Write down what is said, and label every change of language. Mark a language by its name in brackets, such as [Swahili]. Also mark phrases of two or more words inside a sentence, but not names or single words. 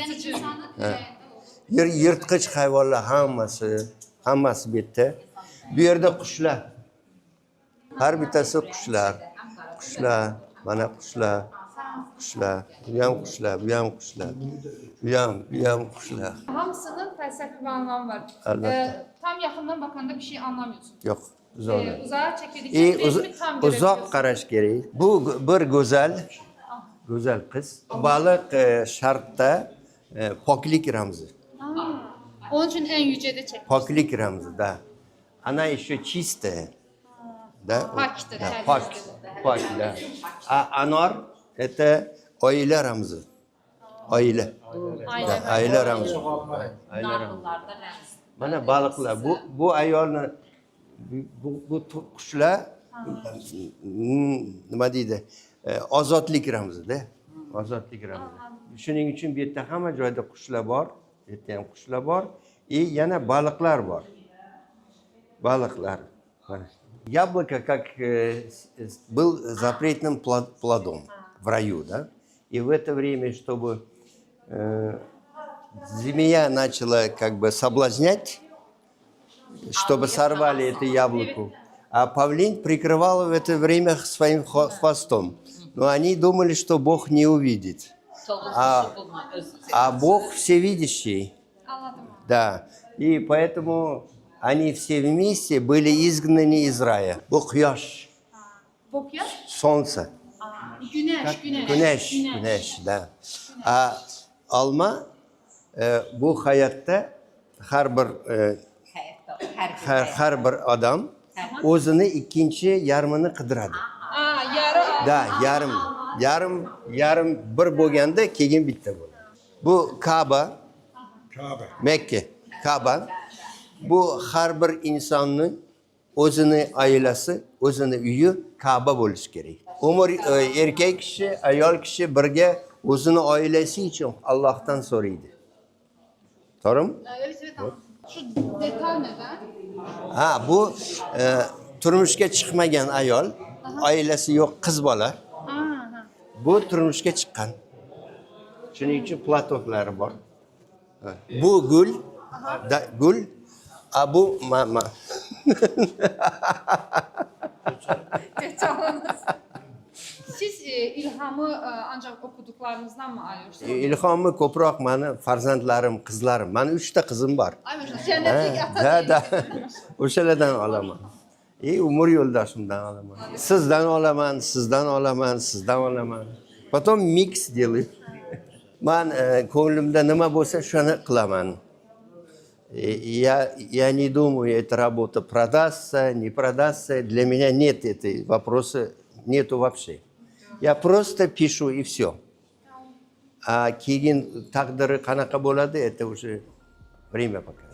[Uzbek] Yirtqich hayvonlar hammasi bu yerda. Bu yerda qushlar. Har bittasi qushlar. Mana qushlar. Bu ham qushlar, bu ham qushlar. Bu ham qushlar. [Azerbaijani] Hamısının fəlsəfi bir anlamı var. [Turkish] Tam yaxından bakanda bir şey anlamıyorsun. Yo'q. Uzağa çekildikçe resmi tam görebiliyorsun. [Uzbek] Uzoq qarash kerak. Bu bir go'zal qiz. Baliq sharqda poklik ramzi. [Turkish] Onun için en yücede çekmiş. [Uzbek] Poklik ramzi, da. [Russian] Она еще чистая. Да? [Turkish] Paktır. [Russian] Пак, да. А анор это [Uzbek] oila ramzi. Oila. Oila ramzi. Mana baliqlar. Bu ayolni bu qushlar nima deydi? Ozodlik ramzida. Ozodlik ramzi. Shuning uchun bu yerda hamma joyda qushlar bor. Bu yerda ham qushlar bor. Yana baliqlar bor. Baliqlar. [Russian] Яблоко как был запретным плодом в раю, да? И в это время, чтобы змея начала как бы соблазнять, чтобы сорвали это яблоко, а павлин прикрывал в это время своим хвостом. Но они думали, что Бог не увидит. А Бог всевидящий. Да. И поэтому они все вместе были изгнаны из рая. [Uzbek] Bu quyosh. Bu quyosh? [Russian] Солнце. [Turkish] Güneş, da. [Uzbek] Alma bu hayotda har bir odam o'zini ikkinchi yarmini qidiradi. Da, yarim bir bo'lganda keyin bitta bo'ladi. Bu Ka'ba. Mekke, Ka'ba. Bu har bir insonning o'zini oilasi, o'zini uyi Ka'ba bo'lishi kerak. Umr erkak kishi, ayol kishi birga o'zini oilasi uchun Allohdan so'raydi. To'g'rimi? [Turkish] Evet. Şu detal neden? [Uzbek] Bu turmushga chiqmagan ayol, oilasi yo'q qiz bola. Bu turmushga chiqqan. Shuning uchun platoklari bor. Bu gül, gül, bu mama. [Azerbaijani] Siz ilhamı ancaq oxuduqlarınızdan mı alıyorsunuz? [Uzbek] İlhamı ko'proq mani farzandlarim, qizlarim. Mani 3 ta qizim bor. [Azerbaijani] Ay maşallah, cənnətlik ata Da. deyil. [Uzbek] O'shalardan olaman. Umr yo'ldoshimdan olaman. Sizdan olaman, sizdan olaman, sizdan olaman. [Russian] Потом mix делаю. [Uzbek] Man ko'nglimda nima bo'lsa shuni qilaman. [Russian] Я не думаю, эта работа продастся, не продастся. Для меня нет этой вопроса, нету вообще. Я просто пишу и все. А [Uzbek] keyin taqdiri qanaqa bo'ladi, [Russian] это уже время покажет.